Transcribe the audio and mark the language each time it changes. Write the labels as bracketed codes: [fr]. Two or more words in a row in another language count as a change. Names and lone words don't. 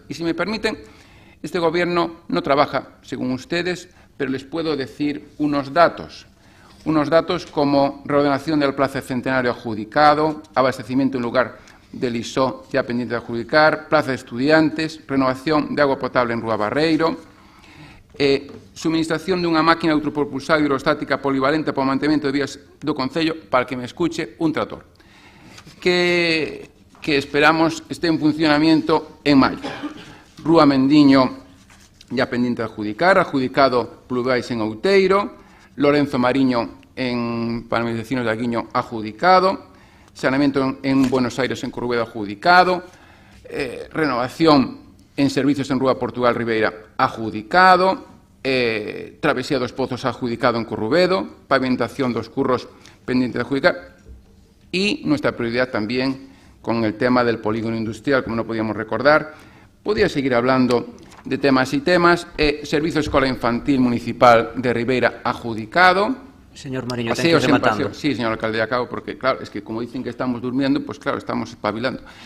[es] Y si me permiten, este Gobierno no trabaja según ustedes, pero les puedo decir unos datos como reordenación del plazo centenario adjudicado, abastecimiento en lugar del ISO ya pendiente de adjudicar, plaza de estudiantes, renovación de agua potable en Rúa Barreiro, suministración [gl] dunha máquina de autopropulsada hidrostática polivalente para o mantemento de vías do Concello, [es] para que me escuche, un trator, que esperamos esté en funcionamiento en maio. Rúa Mendiño ya pendiente de adjudicar, adjudicado Pluvais en Outeiro, Lorenzo Mariño para mis vecinos de Aguiño adjudicado, saneamiento en Buenos Aires en Corrubedo adjudicado, renovación en servicios en Rúa Portugal Ribeira adjudicado, travesía dos Pozos adjudicado en Corrubedo, pavimentación dos curros pendiente de adjudicar y nuestra prioridad también con el tema del polígono industrial, como no podíamos recordar. Podía seguir hablando de temas y temas. Servicio Escola Infantil Municipal de Ribeira adjudicado. [gl] Señor Mariño, ten que ir rematando. [es] Sí, señor alcalde, acabo porque, claro, es que como dicen que estamos durmiendo, pues claro, estamos espabilando.